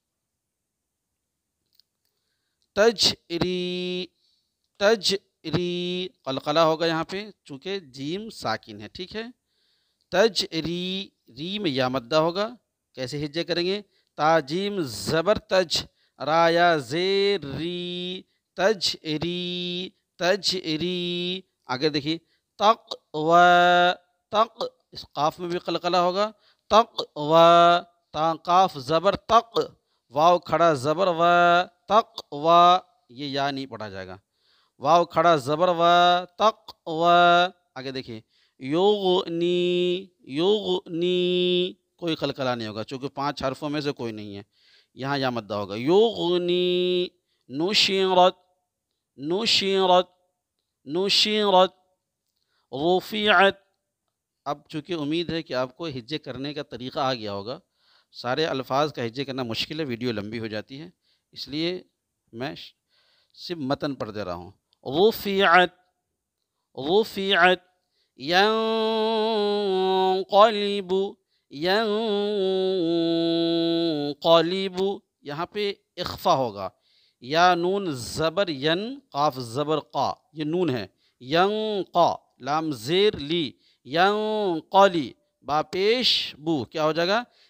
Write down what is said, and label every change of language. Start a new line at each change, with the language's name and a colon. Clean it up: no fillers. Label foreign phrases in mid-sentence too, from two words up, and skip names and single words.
Urdu: تجری، تجری قلقلہ ہوگا یہاں پہ چونکہ جیم ساکن ہے، ٹھیک ہے۔ تجری، ری میں یا مدہ ہوگا، کیسے ہجے کریں گے؟ تاجیم زبر تج، را یا زیر ری، تجری، تجری۔ آگے دیکھیے تق و، تق، اس قاف میں بھی قلقلہ ہوگا، تق و، تا قاف زبر تق، واو کھڑا زبر و، تق و، یہ یا نہیں پڑھا جائے گا، واو کھڑا زبر و، تق و۔ آگے دیکھیے یغنی، یغنی، کوئی قلقلہ نہیں ہوگا چونکہ 5 حرفوں میں سے کوئی نہیں ہے، یہاں یا مدہ ہوگا۔ یغنی، نشرت، نشرت، نشرت، رفعت۔ اب چونکہ امید ہے کہ آپ کو ہجے کرنے کا طریقہ آ گیا ہوگا، سارے الفاظ کا ہجے کرنا مشکل ہے، ویڈیو لمبی ہو جاتی ہے، اس لیے میں صرف متن پڑھ دے رہا ہوں۔ رفعت، رفعت، ینقلب، ینقلب، یہاں پہ اخفا ہوگا، یا نون زبر ین، قاف زبر قا، یہ نون ہے، ینقا، لام زیر لی، ینقلی، با پیش بو، کیا ہو جائے گا؟